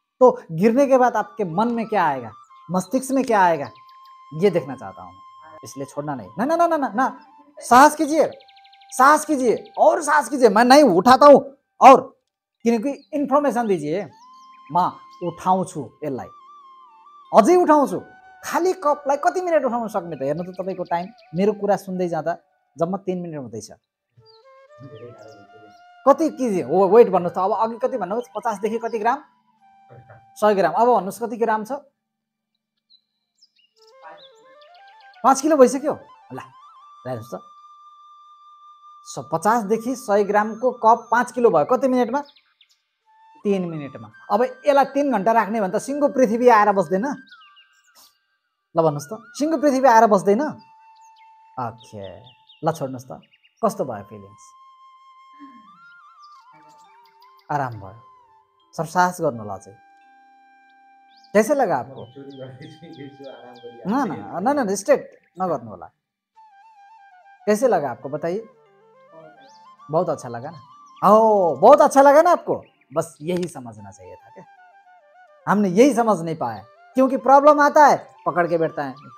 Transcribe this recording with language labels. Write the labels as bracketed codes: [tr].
[hi] तो गिरने के बाद आपके मन में क्या आएगा, मस्तिष्क में क्या आएगा, ये देखना चाहता हूँ, इसलिए छोड़ना नहीं। ना ना ना ना ना, ना। साहस कीजिए, साहस कीजिए और साहस कीजिए। मैं नहीं उठाता हूँ, और किनकी इन्फर्मेसन दीजिए, [ne] म उठाउँछु यसलाई, अझै उठाउँछु। खाली कपलाई कति मिनट उठाउन सक्ने त हेर्नु त तपाईँको टाइम। मेरो कुरा सुन्दै जाँदा जम्मा 3 मिनट हुँदैछ। कति केजी हो वेट भन्नुहोस् त। अब अघि कति भन्नुहोस्, 50 देखि कति ग्राम, 100 ग्राम। अब भन्नुहोस् कति ग्राम छ, 5 किलो भइसक्यो। ल हेर्नुहोस् त, 50 देखि 100 ग्रामको कप 5 किलो भयो, कति मिनटमा, 3 मिनटमा। अब यसलाई 3 घन्टा राख्ने भने त सिङ्गो पृथ्वी आएर बस्दैन। ल भन्नुहोस् त, सिङ्गो पृथ्वी आएर बस्दैन। ओके, ल छोड्नुहोस् त, कस्तो भयो फिलिङ्स, आराम भयो। सब साहस गर्नु होला चाहिँ। [hi] कैसे लगा आपको? ना ना ना ना, [ne] स्ट्रेट नगर्नु होला। [hi] कैसे लगा आपको बताइए? बहुत अच्छा लगा ना? ओ बहुत अच्छा लगा ना आपको? बस यही समझना चाहिए था क्या? हमने यही समझ नहीं पाया, क्योंकि प्रॉब्लम आता है पकड़ के बैठता है।